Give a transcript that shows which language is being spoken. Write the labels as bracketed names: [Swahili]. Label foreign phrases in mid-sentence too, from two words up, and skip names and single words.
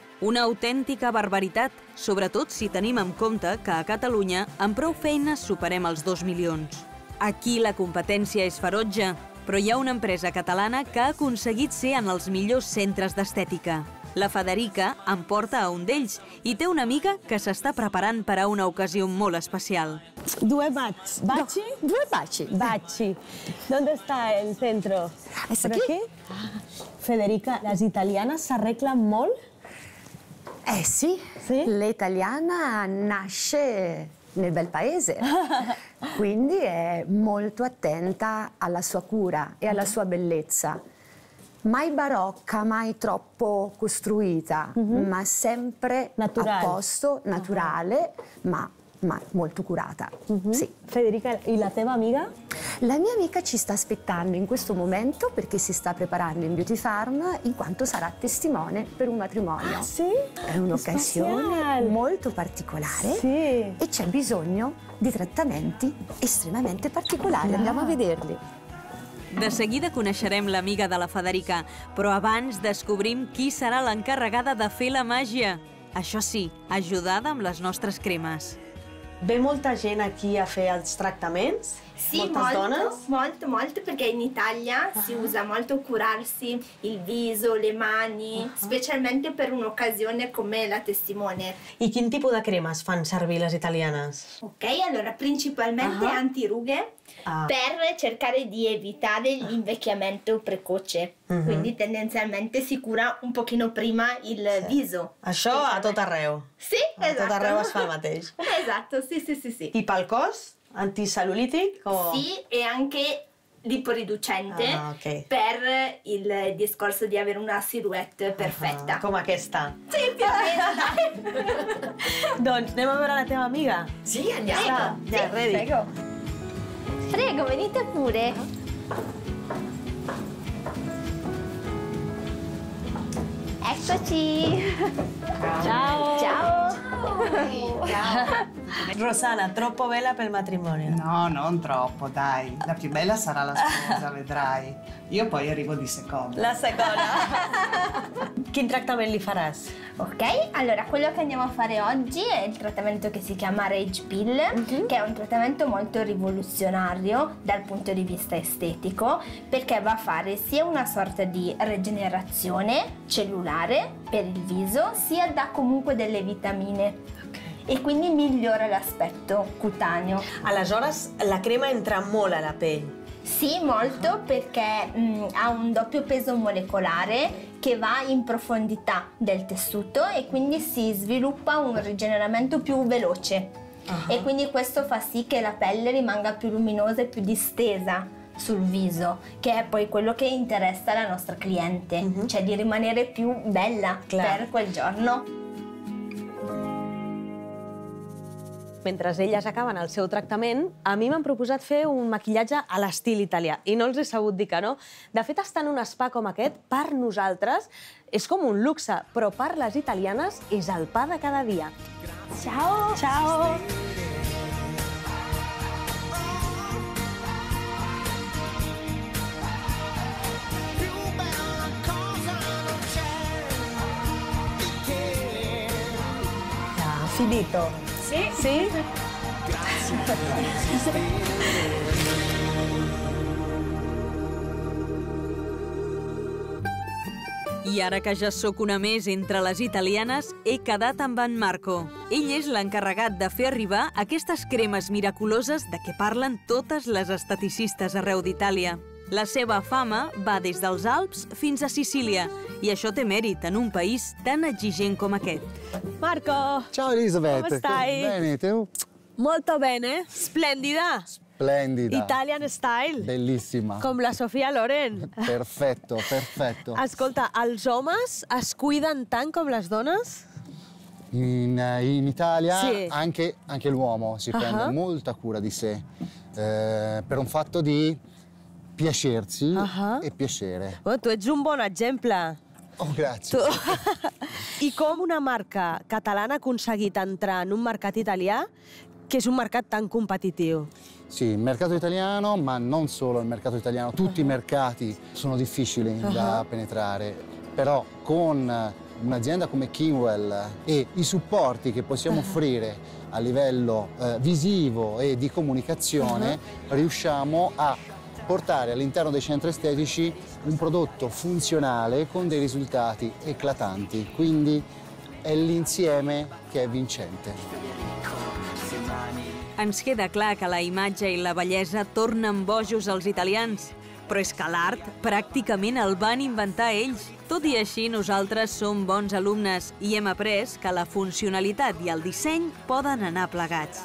[Catalan] Una autèntica barbaritat, sobretot si tenim en compte que a Catalunya amb prou feines superem els 2 milions. Aquí la competència és ferotge, però hi ha una empresa catalana que ha aconseguit ser en els millors centres d'estètica. La Federica em porta a un d'ells i té una amiga que s'està preparant per a una ocasió molt especial. [Italian] Due baci. ¿Baci? Due baci. Baci. [Spanish] ¿Dónde está el centro? ¿Es aquí? Federica, ¿las italianas se arreglan molt? [Italian] Sì, l'italiana nasce nel bel paese, quindi è molto attenta alla sua cura e alla sua bellezza. Mai barocca, mai troppo costruita, ma sempre a posto, naturale, ma molto curata. Sì. Federica, e la tua amica? La mia amica ci sta aspettando in questo momento perché si sta preparando in Beauty Farm in quanto sarà testimone per un matrimonio. Ah, sì? È un'occasione molto particolare e c'è bisogno di trattamenti estremamente particolari. Andiamo a vederli. [Catalan] De seguida coneixerem l'amiga de la Federica, però abans descobrim qui serà l'encarregada de fer la màgia. Això sí, ajudada amb les nostres cremes. Ve molta gent aquí a fer els tractaments? [Italian] Sì, molto, perché in Italia si usa molto curarsi il viso, le mani, specialmente per un'occasione come la testimone. [Catalan] I quin tipus de cremes fan servir les italianes? [Italian] Ok, allora principalmente antirughe per cercare di evitare l'invecchiamento precoce. Quindi tendenzialmente si cura un pochino prima il viso. [Catalan] Això a tot arreu? [Italian] Sì, esatto. [Catalan] A tot arreu es fa el mateix? [Italian] Esatto, sì. [Catalan] I pel cos? Anticellulitico? O... [Italian] Sì, e anche liporiducente per il discorso di avere una silhouette perfetta. [Catalan] Com aquesta? [Italian] Sì, più o meno. [Catalan] Doncs anem a veure la teva amiga? [Italian] Sì, andiamo. [Catalan] Ja, ready? [Italian] Prego, venite pure. Eccoci. Ciao. Ciao. Rossana, troppo bella per il matrimonio? No, non troppo, dai. La più bella sarà la sposa, vedrai. Io poi arrivo di seconda. La seconda. [Catalan] Quin tractament li faràs? [Italian] Ok, allora quello che andiamo a fare oggi è il trattamento che si chiama Rage Pill, che è un trattamento molto rivoluzionario dal punto di vista estetico, perché va a fare sia una sorta di rigenerazione cellulare per il viso, sia dà comunque delle vitamine. E quindi migliora l'aspetto cutaneo. [Catalan] Aleshores, la crema entra molt a la pell. [Italian] Sì, molto, perché ha un doppio peso molecolare che va in profondità del tessuto e quindi si sviluppa un rigeneramento più veloce. E quindi questo fa sì che la pelle rimanga più luminosa e più distesa sul viso, che è poi quello che interessa la nostra cliente, cioè di rimanere più bella per quel giorno. [Catalan] Mentre elles acaben el seu tractament, a mi m'han proposat fer un maquillatge a l'estil italià i no els he sabut dir que no. De fet, estar en un spa com aquest, per nosaltres, és com un luxe, però per les italianes és el pa de cada dia. [Italian] Ciao! Ciao! Finito. Sì? Sì? [Catalan] I ara que ja sóc una més entre les italianes, he quedat amb en Marco. Ell és l'encarregat de fer arribar aquestes cremes miraculoses de què parlen totes les esteticistes arreu d'Itàlia. La seva fama va des dels Alps fins a Sicília, i això té mèrit en un país tan exigent com aquest. Marco! [Italian] Ciao Elisabeth! Come stai? Bene, tu? Molto bene, splendida! Splendida! [English] Italian style! [Italian] Bellissima! [Catalan] Com la Sofia Loren! [Italian] Perfetto, perfetto! Ascolta, [Catalan] els homes es cuiden tant com les dones? [Italian] In Italia sì. anche l'uomo si prende molta cura di sé per un fatto di piacersi e piacere. [Catalan] Oh, tu ets un bon exemple. [Italian] Oh, grazie. [Catalan] I com una marca catalana ha aconseguit entrar en un mercat italià que és un mercat tan competitiu. [Italian] Sì, il mercato italiano, ma non solo il mercato italiano, tutti i mercati sono difficili da penetrare, però con un'azienda come Kingwell e i supporti che possiamo offrire a livello visivo e di comunicazione, riusciamo a portare all'interno dei centri estetici un prodotto funzionale con dei risultati eclatanti, quindi è l'insieme che è vincente. [Catalan] Ens queda clar que la imatge i la bellesa tornen bojos als italians, però és que l'art pràcticament el van inventar ells. Tot i així, nosaltres som bons alumnes i hem après que la funcionalitat i el disseny poden anar plegats.